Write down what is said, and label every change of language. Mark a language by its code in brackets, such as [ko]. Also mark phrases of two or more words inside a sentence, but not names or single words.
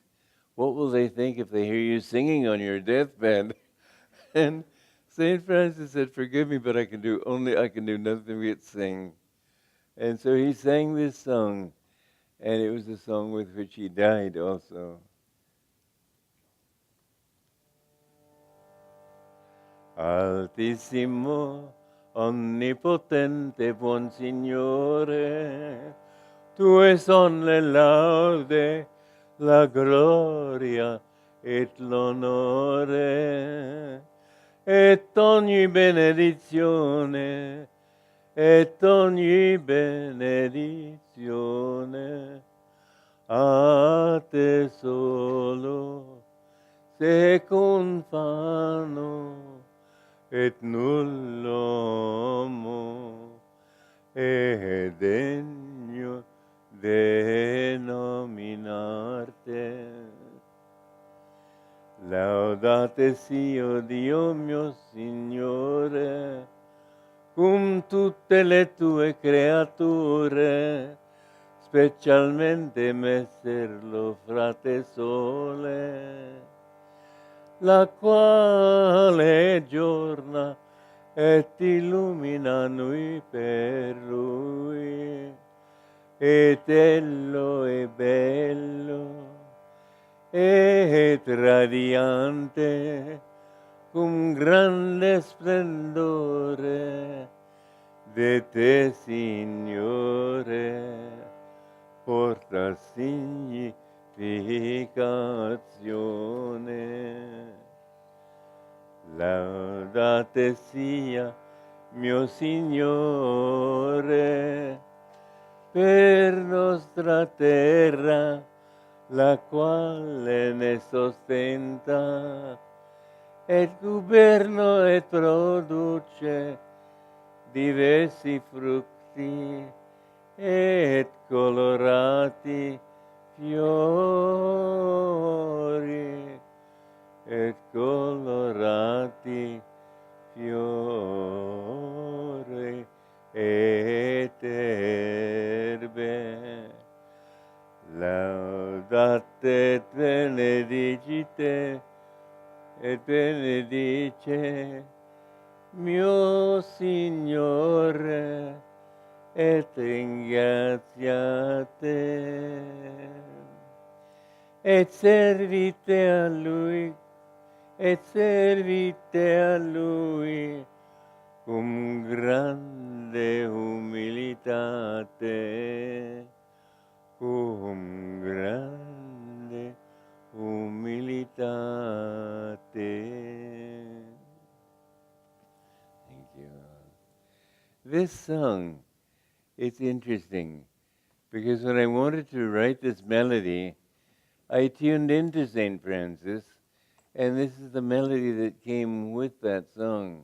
[en] What will they think if they hear you singing on your deathbed? And St. Francis said, forgive me, but I can do nothing but sing. And so he sang this song, and it was the song with which he died also. [it] Altissimo, onnipotente, buon Signore, tue son le laude, la gloria et l'onore, et ogni benedizione, a te solo se confano, et null'uomo è degno de nominarte. Laudate sia Dio mio Signore, cum tutte le tue creature, specialmente messer lo frate sole, la quale giorna et illumina noi per lui, et ello è bello, et radiante, cum grande splendore, de te, Signore, porta significazione. Laudate sia mio Signore per nostra terra, la quale ne sostenta, et guberno et produce diversi frutti et colorati fiori et colorati fiori et herbe laudate et benedicite et benedice mio Signore et ringraziate et servite a Lui cum grande humilitate, cum grande humilitate. [en] Thank you. This song, it's interesting because when I wanted to write this melody, I tuned into St. Francis, and this is the melody that came with that song.